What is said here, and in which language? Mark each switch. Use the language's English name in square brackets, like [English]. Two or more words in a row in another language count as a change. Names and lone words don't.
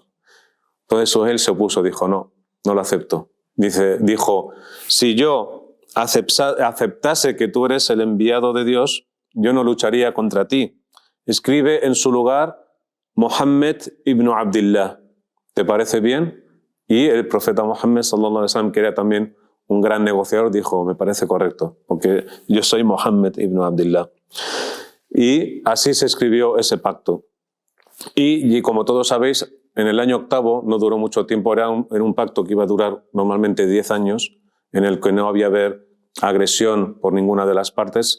[Spanish] Entonces Suhail se opuso, dijo, no lo acepto. Dijo, si yo aceptase que tú eres el enviado de Dios, yo no lucharía contra ti. Escribe en su lugar Muhammad ibn Abdillah. ¿Te parece bien? Y el profeta Muhammad [Arabic] صلى الله عليه وسلم, [Spanish] que era también un gran negociador, dijo, me parece correcto, porque yo soy Muhammad ibn Abdillah. Y así se escribió ese pacto. Y como todos sabéis, en el año 8º, no duró mucho tiempo, era un pacto que iba a durar normalmente 10 años, en el que no había haber agresión por ninguna de las partes.